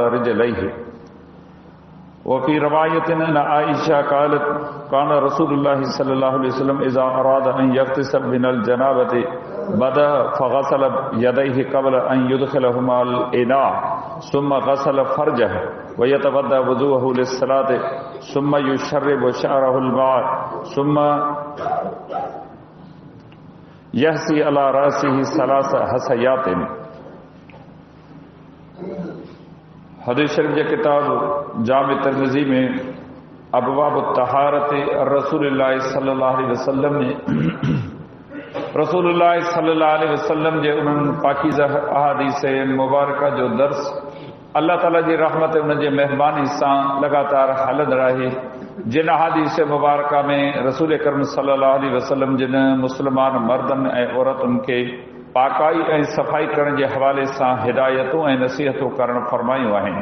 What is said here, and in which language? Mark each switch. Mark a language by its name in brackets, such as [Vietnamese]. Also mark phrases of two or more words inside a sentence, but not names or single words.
[Arabic] رجليه وفي رواية عن عائشة قالت كان رسول الله صلى الله عليه وسلم إذا أراد أن يغتسل من الجنابة بدأ فغسل يديه قبل أن يدخلهما الإناء ثم غسل فرجه ويتوضأ وضوءه للصلاة ثم يشرب شعره الماء ثم يحثي على رأسه ثلاث حثيات. [Sindhi] हदीस शरीफ जे किताब जाम तिर्मिज़ी में अबवाब तहारत रसूलुल्लाह [Arabic] صلى الله عليه وسلم [Sindhi] ने रसूलुल्लाह [Arabic] صلى الله عليه وسلم [Sindhi] जे उन्हनि पाकीज़ा अहादीस मुबारका जो दर्स अल्लाह ताला जी रहमत उन जे मेहरबानी सां लगातार हलंदड़ आहे। जिन अहादीस मुबारका में रसूल करीम [Arabic] صلى الله عليه وسلم [Sindhi] जिन मुस्लमान मर्दनि ऐं औरतुनि खे पाकाई ऐं सफ़ाई करण जे हवाले सां हिदायतूं ऐं नसीहतूं करणु फरमायूं आहिनि।